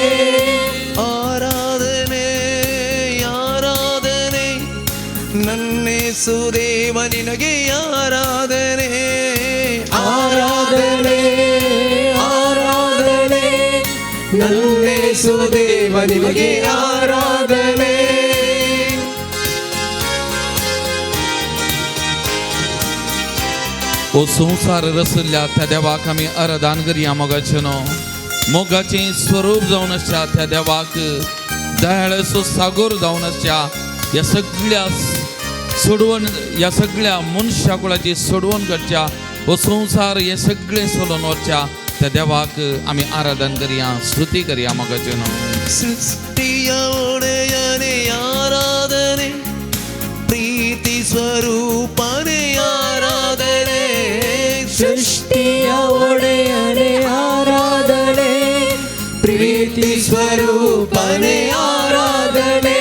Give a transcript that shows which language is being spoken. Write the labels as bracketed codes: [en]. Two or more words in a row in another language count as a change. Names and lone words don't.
[kn] ಆರಾಧನೆ ಆರಾಧನೆ ನನ್ನೇಸು ದೇವ ನಿನಗೆ ಆರಾಧನೆ, ಆರಾಧನೆ ಆರಾಧನೆ ನನ್ನೇಸು ದೇವನಿಗೆ ಆರಾಧನೆ. [kok] ओ संसार रसल्या त्या देवाक आमी आराधन करया मोगाचेनो. मोगाचें स्वरूप जावन आसच्या त्या देवाक दयाळसो सागोर जावन आसच्या ह्या सगळ्या सोडवण, ह्या सगळ्या मनशा कुळाची सोडवण करच्या, हो संसार हे सगळे सोडून वरच्या त्या देवाक आमी आराधन करया, स्तुती करया मोगाचेनो. [kn] ಸೃಷ್ಟಿಯ ಒಡೆಯನೆ ಆರಾಧನೆ, ಪ್ರೀತಿ ಸ್ವರೂಪನೆ ಆರಾಧನೆ, ಸೃಷ್ಟಿಯ ಒಡೆಯನೆ ಆರಾಧನೆ, ಪ್ರೀತಿ ಸ್ವರೂಪನೆ ಆರಾಧನೆ,